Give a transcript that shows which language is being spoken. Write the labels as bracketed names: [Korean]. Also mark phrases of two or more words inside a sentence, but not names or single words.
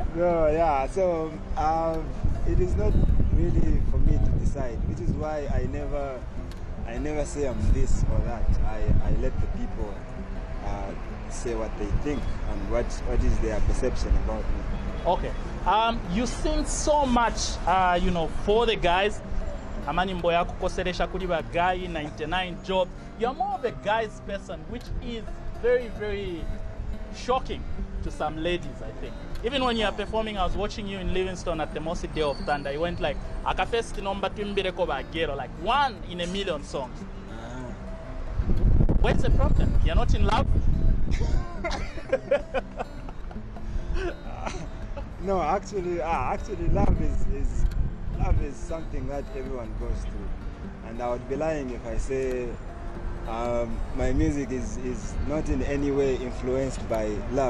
[English] So it is not really for me to decide, which is why I never say I'm this or that. I let the people say what they think and what is their perception about me. Okay. You sing so much, for the guys. [Bemba] Amanyimbo yako koseresha kuli ba guy, 99 Jobs. [English] You're more of a guy's person, which is very, very shocking to some ladies, I think. Even when you are performing, I was watching you in Livingston at the Mossy Day of Thunder. You went like, [Bemba] akafesti nomba twimbireko ba gero, [English] like 1 in a million songs. What's the problem? You're not in love? No, actually, love is something that everyone goes through, and I would be lying if I say my music is not in any way influenced by love.